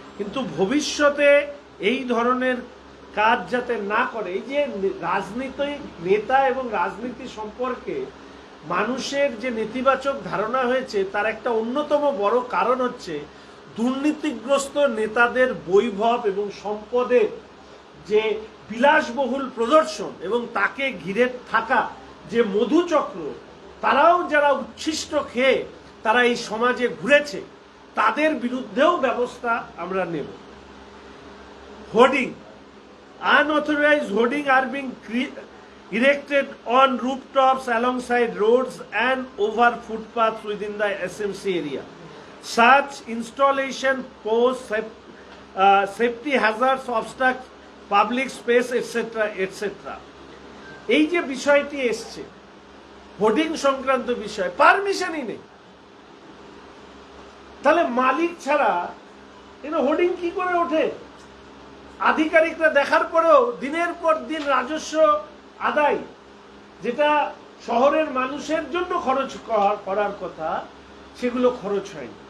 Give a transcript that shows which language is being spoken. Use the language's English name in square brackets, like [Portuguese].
[Bangla] কিন্তু ভবিষ্যতে এই ধরনের কাজ যাতে না করে, এই যে রাজনৈতিক নেতা এবং রাজনীতি সম্পর্কে মানুষের যে নেতিবাচক ধারণা হয়েছে তার একটা অন্যতম বড় কারণ হচ্ছে দুর্নীতিগ্রস্ত নেতাদের বৈভব এবং সম্পদের যে বিলাসবহুল প্রদর্শন এবং তাকে ঘিরে থাকা যে মধুচক্র, তারাও যারা উচ্ছিষ্ট খেয়ে তারা এই সমাজে ঘুরেছে তাদের বিরুদ্ধেও ব্যবস্থা আমরা নেব। [English] Hoarding, unauthorized hoarding are being erected on rooftops alongside roads and over footpaths within the SMC area. Such installation pose safety hazards, obstruct public space, etc. etc. [Bangla] এই যে বিষয়টি এসছে হোর্ডিং সংক্রান্ত বিষয়, পারমিশনই নেই, তাহলে মালিক ছাড়া হোর্ডিং কি করে ওঠে? আধিকারিকরা দেখার পরেও দিনের পর দিন রাজস্ব আদায়, যেটা শহরের মানুষের জন্য খরচ করার কথা, সেগুলো খরচ হয়নি।